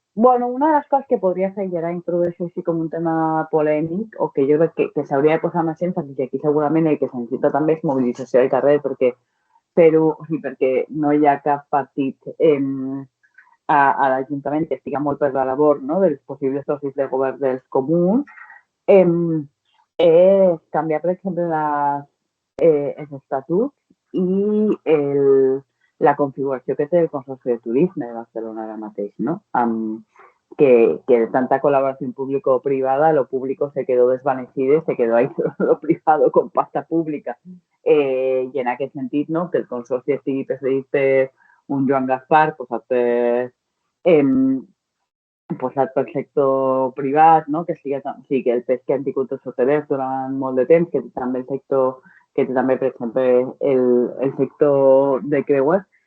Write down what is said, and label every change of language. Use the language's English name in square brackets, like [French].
[Catalan] Bueno, una de les coses que podria fer, i ara introdueixo així com un tema polèmic, o que jo crec que s'hauria de posar més èmfasi, i aquí segurament el que se necessita també és mobilització al carrer, perquè no hi ha cap partit a l'Ajuntament que estigui molt per la labor, no?, dels possibles socis de govern dels comuns, és canviar, per exemple, els estatuts i la configuració que té el Consorci de Turisme de Barcelona ara mateix, ¿no? [Spanish] Que de tanta colaboración público-privada, lo público se quedó desvanecido y se quedó ahí lo privado con pasta pública. [Catalan] I en aquest sentit, no?, que el Consorci estigui presidit per un Joan Gaspar, posat pel sector privat, no?, que sigui el pes que han tingut els hotelers durant molt de temps, que també el sector que té també, per exemple, el sector de creuers.